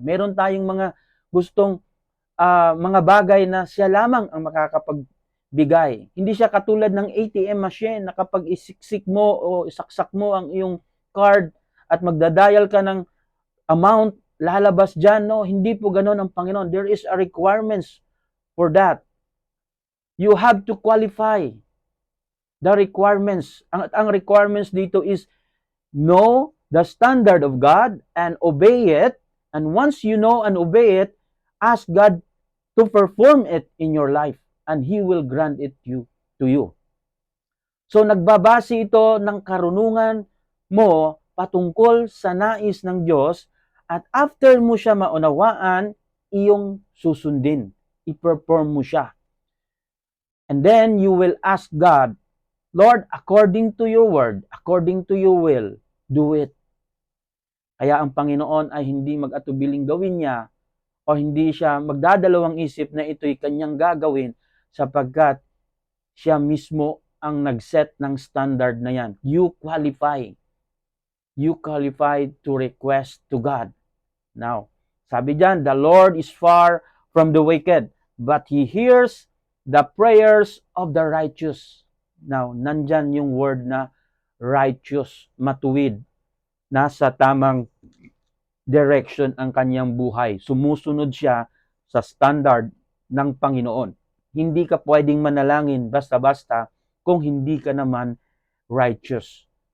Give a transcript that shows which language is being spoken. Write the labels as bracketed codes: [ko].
[tl] Meron tayong mga gustong mga bagay na siya lamang ang makakapagbigay. Hindi siya katulad ng ATM machine na kapag isiksik mo o isaksak mo ang iyong card at magdadial ka ng amount, lalabas dyan. No, hindi po ganoon ang Panginoon. [en] There is a requirements for that. You have to qualify the requirements. [tl] Ang requirements dito [en] is know the standard of God and obey it. And once you know and obey it, ask God to perform it in your life and He will grant it to you. [tl] So nagbabase ito ng karunungan mo patungkol sa nais ng Diyos at after mo siya maunawaan, iyong susundin. I-perform mo siya. [en] And then you will ask God Lord, according to your word, according to your will, do it. [tl] Kaya ang Panginoon ay hindi mag-atubiling gawin niya o hindi siya magdadalawang isip na ito'y kanyang gagawin sapagkat siya mismo ang nag-set ng standard na yan. [en] You qualify. You qualify to request to God. Now, [tl] sabi diyan, [en] the Lord is far from the wicked, but He hears the prayers of the righteous. [tl] Now, nandyan yung word na righteous, matuwid. Nasa tamang direction ang kanyang buhay. Sumusunod siya sa standard ng Panginoon. Hindi ka pwedeng manalangin basta-basta kung hindi ka naman righteous.